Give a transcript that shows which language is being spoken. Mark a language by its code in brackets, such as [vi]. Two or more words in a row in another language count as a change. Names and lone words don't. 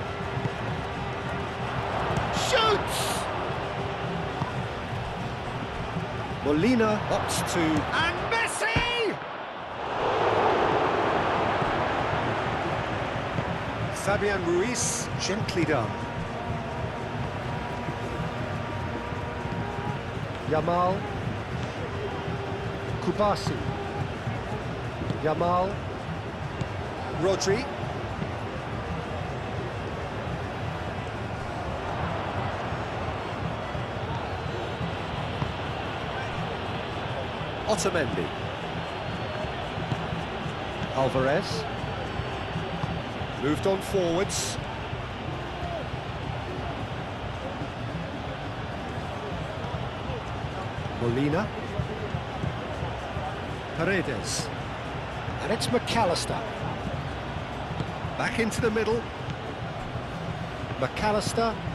[en] Shoots! Molina opts to... And Messi! Fabian Ruiz, gently done. Yamal. Kubasi. Yamal. Rodri. Otamendi. Alvarez. Moved on forwards. Molina. Paredes. And it's McAllister. Back into the middle. McAllister.